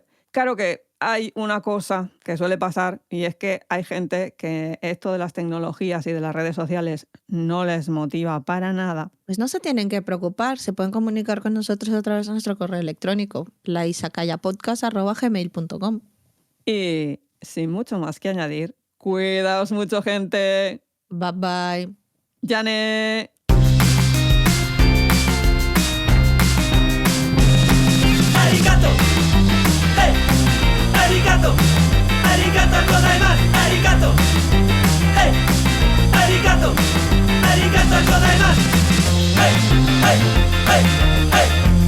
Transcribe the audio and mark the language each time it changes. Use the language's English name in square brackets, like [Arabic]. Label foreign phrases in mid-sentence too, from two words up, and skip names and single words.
[Spanish] Claro que hay una cosa que suele pasar, y es que hay gente que esto de las tecnologías y de las redes sociales no les motiva para nada. Pues no se tienen que preocupar, se pueden comunicar con nosotros a través de nuestro correo electrónico, laisakayapodcast@gmail.com. Y sin mucho más que añadir, cuidaos mucho, gente. [English] Bye bye. [Japanese] ¡Yane! ありがとう、hey、ありがとう、ありがとうございます、ありがとう、hey、ありがとう、ありがとうございます、hey、hey、hey、hey.